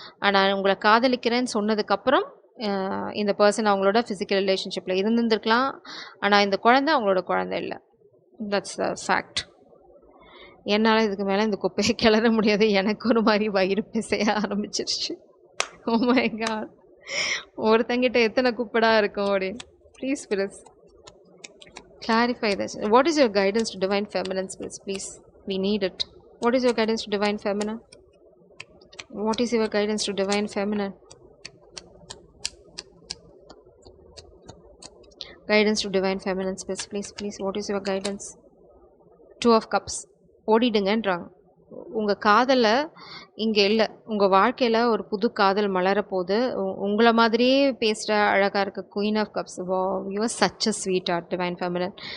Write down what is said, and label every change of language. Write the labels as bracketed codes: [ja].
[ta] ஆனால் உங்களை காதலிக்கிறேன்னு சொன்னதுக்கப்புறம் இந்த பர்சன் அவங்களோட ஃபிசிக்கல் ரிலேஷன்ஷிப்பில் இருந்திருக்கலாம். ஆனால் இந்த குழந்தை அவங்களோட குழந்தை இல்லை. [en] That's the fact. [ta] என்னால் இதுக்கு மேலே இந்த குப்பையை கிளற முடியாது. எனக்கு ஒரு மாதிரி வயிறு பிசைய ஆரம்பிச்சிருச்சு. [en] oh my God, [ta] ஒருத்தங்கிட்ட எத்தனை குப்படா இருக்கும் அப்படின்னு. [en] Please Spirit, clarify this. What is your guidance to divine feminine spirits, please? We need it. What is your guidance to divine feminine? What is your guidance to divine feminine? Guidance to divine feminine spirits, please. What is your guidance? 2 of Cups. [ta] ஓடிடுங்கன்றாங்க. உங்கள் காதலை இங்கே இல்லை, உங்கள் வாழ்க்கையில் ஒரு புது காதல் மலரப்போகுது. உங்களை மாதிரியே பேசுகிற அழகாக இருக்க [en] Queen of cups. வா, you are such a sweetheart divine feminine.